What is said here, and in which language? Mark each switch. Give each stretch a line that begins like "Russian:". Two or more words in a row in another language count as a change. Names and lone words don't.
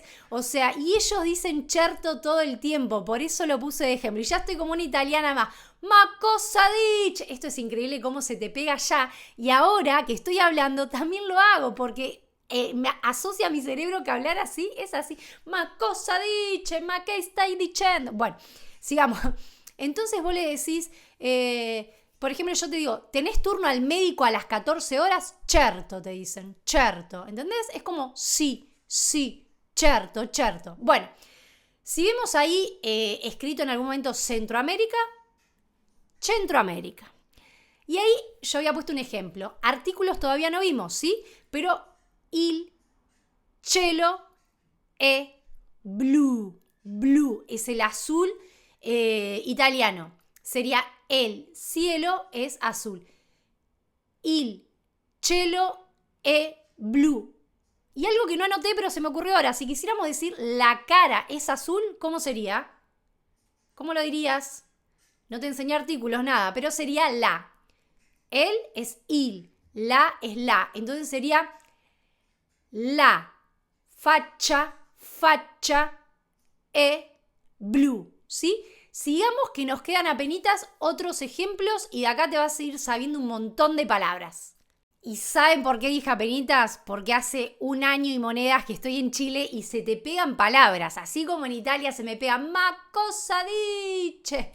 Spanish: O sea, y ellos dicen certo todo el tiempo. Por eso lo puse de ejemplo. Y ya estoy como una italiana más.
Italian: Ma cosa dice.
Spanish: Esto es increíble cómo se te pega ya. Y ahora que estoy hablando también lo hago porque me asocia a mi cerebro que hablar así es así.
Italian: Ma cosa dice,
Spanish: ma que estáis diciendo. Bueno, sigamos. Entonces vos le decís, por ejemplo, yo te digo, ¿tenés turno al médico a las 14 horas? Certo, te dicen, certo. ¿Entendés? Es como sí,
Italian: certo, certo.
Spanish: Bueno, si vemos ahí escrito en algún momento Centroamérica, Centroamérica. Y ahí yo había puesto un ejemplo. Artículos todavía no vimos, ¿sí?
Italian: Pero il cielo è blu.
Spanish: Blu es el azul italiano. Sería el cielo es azul.
Italian: Il cielo è blu.
Spanish: Y algo que no anoté, pero se me ocurrió ahora. Si quisiéramos decir la cara es azul, ¿cómo sería? ¿Cómo lo dirías? No te enseñé artículos, nada, pero sería la. El es il, la es la. Entonces sería
Italian: la faccia è blu,
Spanish: ¿sí? Sigamos que nos quedan apenitas otros ejemplos y de acá te vas a ir sabiendo un montón de palabras. ¿Y saben por qué dije apenitas? Porque hace 1 año y monedas que estoy en Chile y se te pegan palabras, así como en Italia se me pegan
Italian: ma cosa dice.